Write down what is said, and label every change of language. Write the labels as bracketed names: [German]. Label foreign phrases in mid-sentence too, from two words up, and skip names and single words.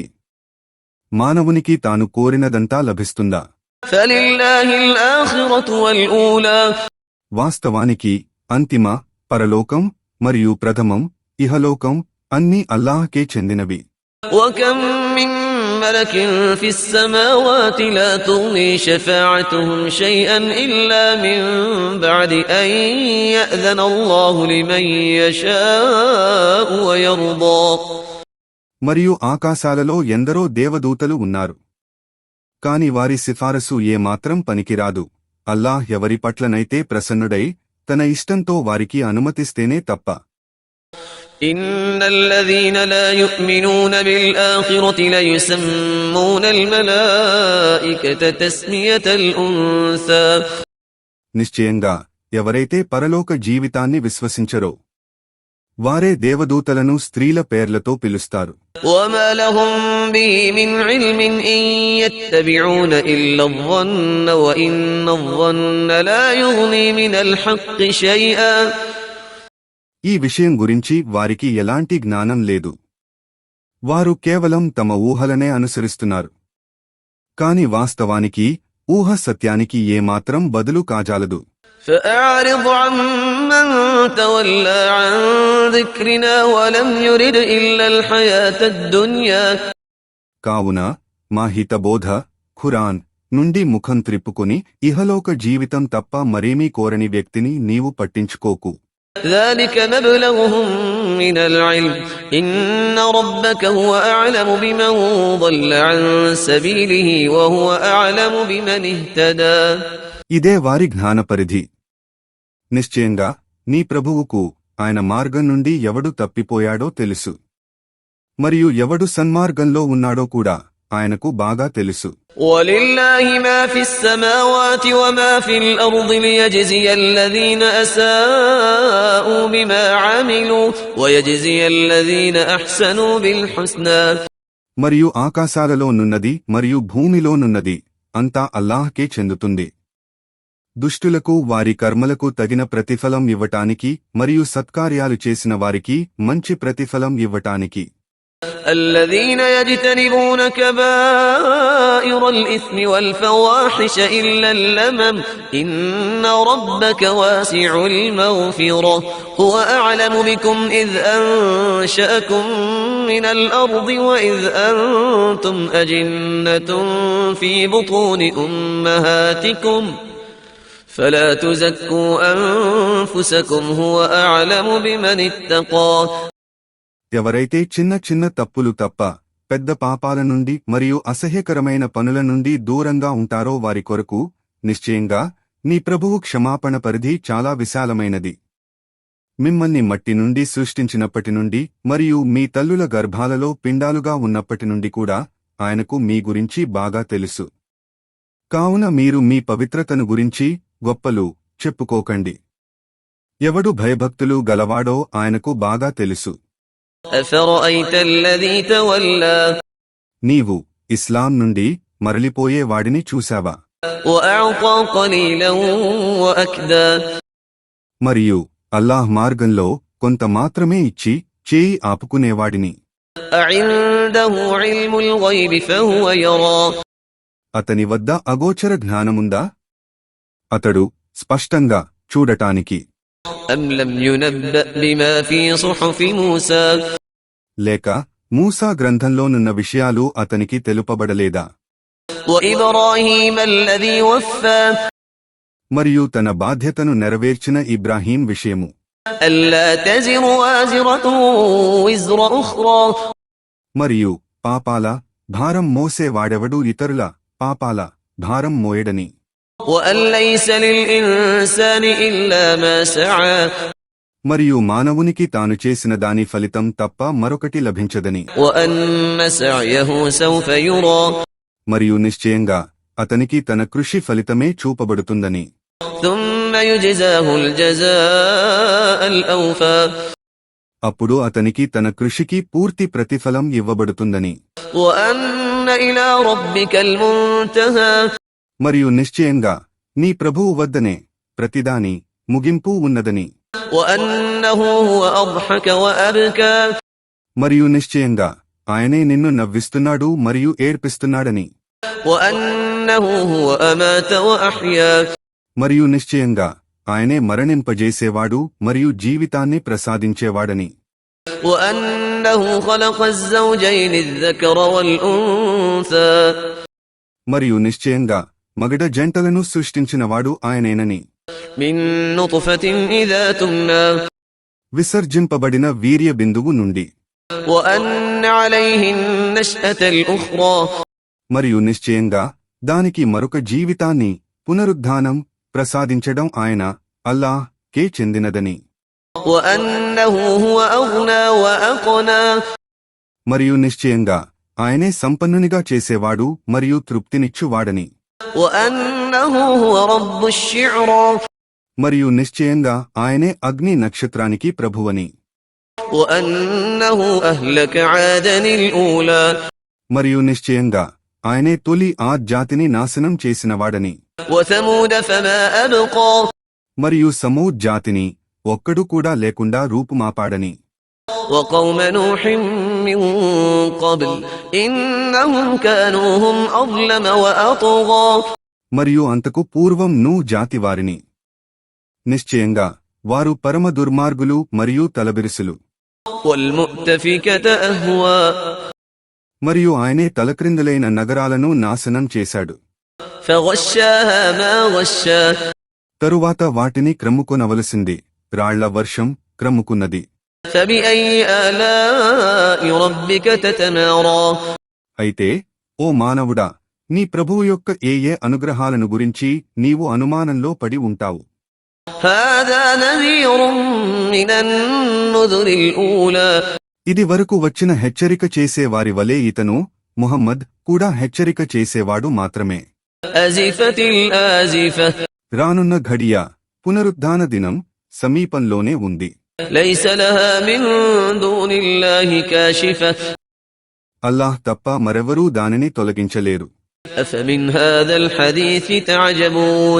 [Telugu] మానవునికి తాను కోరినదంతా లభిస్తుందా? వాస్తవానికి అంతిమ పరలోకం మరియు ప్రథమం ఇహలోకం అన్నీ అల్లాహ్కే చెందినవి. [Arabic] ملك في السماوات لا تغني شفاعتهم شيئا إلا من بعد أن يأذن الله لمن يشاء ويرضى. [Telugu] మరియు ఆకాశాలలో ఎందరో దేవదూతలు ఉన్నారు. కాని వారి సిఫారసు ఏమాత్రం పనికిరాదు. అల్లాహ్ ఎవరి పట్లనైతే ప్రసన్నుడై తన ఇష్టంతో వారికి అనుమతిస్తేనే తప్ప. [Arabic] إن الذين لا يؤمنون بالآخرة ليسمون الملائكة تسمية الأنثى. [Telugu] నిశ్చయంగా ఎవరైతే పరలోక జీవితాన్ని విశ్వసించరో వారే దేవదూతలను స్త్రీల పేర్లతో పిలుస్తారు. [Arabic] وما لهم به من علم إن يتبعون إلا الظن وإن الظن لا يغني من الحق شيئا. [Telugu] ఈ విషయం గురించి వారికి ఎలాంటి జ్ఞానం లేదు. వారు కేవలం తమ ఊహలనే అనుసరిస్తున్నారు. కాని వాస్తవానికి ఊహ సత్యానికి ఏమాత్రం బదులు కాజాలదు. [Arabic] فأعرض عمن تولى عن ذكرنا ولم يرد إلا الحياة الدنيا. [Telugu] కావున మా హితబోధ ఖురాన్ నుండి ముఖం త్రిప్పుకొని ఇహలోక జీవితం తప్ప మరేమీ కోరని వ్యక్తిని నీవు పట్టించుకోకు. [Arabic] ذلك مبلغهم من العلم إن ربك هو أعلم بمن ضل عن سبيله وهو أعلم بمن اهتدى. [Telugu] ఇదే వారి జ్ఞానపరిధి. నిశ్చయంగా నీ ప్రభువుకు ఆయన మార్గం నుండి ఎవడు తప్పిపోయాడో తెలుసు, మరియు ఎవడు సన్మార్గంలో ఉన్నాడో కూడా ఆయనకు బాగా తెలుసు. [Arabic] وَلِلَّهِ مَا فِي السَّمَاوَاتِ وَمَا فِي الْأَرْضِ لِيَجْزِيَ الَّذِينَ أَسَاءُوا بِمَا عَمِلُوا وَيَجْزِيَ الَّذِينَ أَحْسَنُوا بِالْحُسْنَى. [Telugu] మరియు ఆకాశాలలో నున్నది మరియు భూమిలో నున్నది అంతా అల్లాహ్కే చెందుతుంది. దుష్టులకు వారి కర్మలకు తగిన ప్రతిఫలం ఇవ్వటానికి మరియు సత్కార్యాలు చేసిన వారికి మంచి ప్రతిఫలం ఇవ్వటానికి. [Arabic] الذين يجتنبون كبائر الإثم والفواحش إلا اللمم إن ربك واسع المغفرة هو أعلم بكم إذ أنشأكم من الأرض وإذ أنتم أجنة في بطون أمهاتكم فلا تزكوا أنفسكم هو أعلم بمن اتقى. [Telugu] ఎవరైతే చిన్న చిన్న తప్పులు తప్ప పెద్ద పాపాల నుండి మరియు అసహ్యకరమైన పనుల నుండి దూరంగా ఉంటారో వారి కొరకు నిశ్చయంగా నీ ప్రభువు క్షమాపణ పరిధి చాలా విశాలమైనది. మిమ్మల్ని మట్టి నుండి సృష్టించినప్పటి నుండి మరియు మీ తల్లుల గర్భాలలో పిండాలుగా ఉన్నప్పటి నుండి కూడా ఆయనకు మీ గురించి బాగా తెలుసు. కావున మీరు మీ పవిత్రతను గురించి గొప్పలు చెప్పుకోకండి. ఎవడు భయభక్తులు గలవాడో ఆయనకు బాగా తెలుసు. [Arabic] أفرأيت الذي تولى. [Telugu] నీవు ఇస్లాం నుండి మరలిపోయే వాడిని చూశావా? [Arabic] وأعطى قليلا وأكدى. [Telugu] మరియు అల్లాహ్ మార్గంలో కొంత మాత్రమే ఇచ్చి చేయి ఆపుకునేవాడిని. [Arabic] أعنده علم الغيب فهو يرى. [Telugu] అతని వద్ద అగోచర జ్ఞానముందా? అతడు స్పష్టంగా చూడటానికి. [Arabic] أم لم ينبأ بما في صحف موسى. [Telugu] లేక మూసా గ్రంథంలోనున్న విషయాలు అతనికి తెలుపబడలేదా? [Arabic] وإبراهيم الذي وفى. [Telugu] మరియు తన బాధ్యతను నెరవేర్చిన ఇబ్రాహీం విషయము. [Arabic] ألا تزر وازرة وزر أخرى. [Telugu] మరియు పాపాల భారం మోసేవాడెవడూ ఇతరుల పాపాల భారం మోయడని. [Arabic] وأن ليس للإنسان إلا ما سعى. [Telugu] మరియు మానవునికి తాను చేసిన దాని ఫలితం తప్ప మరొకటి లభించదని. [Arabic] وأن سعيه سوف يرى. [Telugu] మరియు నిశ్చయంగా అతనికి తన కృషి ఫలితమే చూపబడుతుందని. [Arabic] ثم يجزاه الجزاء الأوفى. [Telugu] అప్పుడు అతనికి తన కృషికి పూర్తి ప్రతిఫలం ఇవ్వబడుతుందని. [Arabic] وأن إلى ربك المنتهى. [Telugu] మరియు నిశ్చయంగా నీ ప్రభువు వద్దనే ప్రతిదాని ముగింపు ఉన్నదని. [Arabic] وأنه هو أضحك وأبكى. [Telugu] మరియు నిశ్చయంగా ఆయనే నిన్ను నవ్విస్తున్నాడు మరియు ఏడ్పిస్తున్నాడని. [Arabic] وأنه هو أمات وأحيا. [Telugu] మరియు నిశ్చయంగా ఆయనే మరణింపజేసేవాడు మరియు జీవితాన్ని ప్రసాదించేవాడని. [Arabic] وأنه خلق الزوجين الذكر والأنثى [Telugu] మరియు నిశ్చయంగా మగడ జంటలను సృష్టించినవాడు ఆయనేనని [Arabic] من نطفة إذا تمنى [Telugu] విసర్జింపబడిన వీర్య బిందువు నుండి [Arabic] وأن عليه النشأة الأخرى [Telugu] మరియు నిశ్చయంగా దానికి మరొక జీవితాన్ని పునరుద్ధానం ప్రసాదించడం ఆయన అల్లాహ్ కే చెందినదని [Arabic] وأنه هو أغنى وأقنى [Telugu] మరియు నిశ్చయంగా ఆయనే సంపన్నునిగా చేసేవాడు మరియు తృప్తినిచ్చువాడని [Arabic] وأنه هو رب الشعرى [Telugu] మరియు నిశ్చయంగా ఆయనే అగ్ని నక్షత్రానికి ప్రభువని [Arabic] وأنه أهلك عادا الأولى [Telugu] మరియు నిశ్చయంగా ఆయనే తొలి ఆ జాతిని నాశనం చేసినవాడని [Arabic] وثمود فما أبقى [Telugu] మరియు సమూద్ జాతిని ఒక్కడు కూడా లేకుండా రూపుమాపాడని [Arabic] وقوم نوح من قبل إنهم كانوا هم أظلم وأطغى [Telugu] మరియు అంతకు పూర్వం నూ జాతి వారిని నిశ్చయంగా వారు పరమ దుర్మార్గులు మరియు తలబిరుసులు [Arabic] والمؤتفكة أهوى [Telugu] మరియు ఆయనే తలక్రిందులైన నగరాలను నాశనం చేశాడు [Arabic] فغشاها ما غشا [Telugu] తరువాత వాటిని క్రమ్ముకొనవలసింది రాళ్ల వర్షం క్రమ్ముకున్నది [Arabic] فبأي آلاء ربك تتمارى [Telugu] అయితే ఓ మానవుడా నీ ప్రభువు యొక్క ఏ అనుగ్రహాలను గురించి నీవు అనుమానంలో పడి ఉంటావు [Arabic] هذا نذير من النذر الأولى [Telugu] ఇది వరకు వచ్చిన హెచ్చరిక చేసేవారి వలె ఇతను ముహమ్మద్ కూడా హెచ్చరిక చేసేవాడు మాత్రమే [Arabic] أزفت الآزفة [Telugu] రానున్న ఘడియ పునరుద్ధాన దినం సమీపంలోనే ఉంది [Arabic] ليس لها من دون الله كاشفة [Telugu] అల్లాహ్ తప్ప మరెవరూ దానిని తొలగించలేరు [Arabic] أفمن هذا الحديث تعجبون